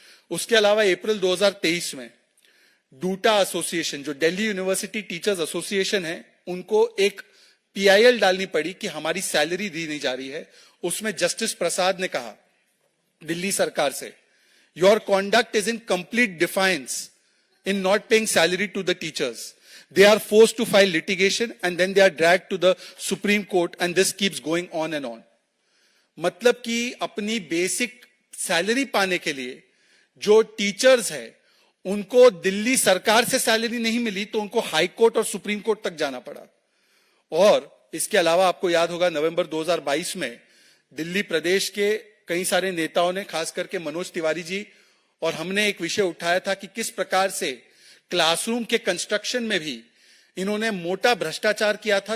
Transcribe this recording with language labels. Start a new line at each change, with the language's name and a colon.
Hindi: उसके अलावा अप्रैल 2023 में डूटा एसोसिएशन, जो दिल्ली यूनिवर्सिटी टीचर्स एसोसिएशन है, उनको एक पीआईएल डालनी पड़ी कि हमारी सैलरी दी नहीं जा रही है. उसमें जस्टिस प्रसाद ने कहा दिल्ली सरकार से,
English: Your conduct is in complete defiance in not paying salary to the teachers. They are forced to file litigation and then they are dragged to the Supreme Court and this keeps going on and on.
Hindi: मतलब कि अपनी basic salary पाने के लिए जो teachers है उनको दिल्ली सरकार से सैलरी नहीं मिली तो उनको हाई कोर्ट और सुप्रीम कोर्ट तक जाना पड़ा. और इसके अलावा आपको याद होगा नवंबर 2022 में दिल्ली प्रदेश के कई सारे नेताओं ने, खास करके मनोज तिवारी जी और हमने एक विषय उठाया था कि किस प्रकार से क्लासरूम के कंस्ट्रक्शन में भी इन्होंने मोटा भ्रष्टाचार किया था.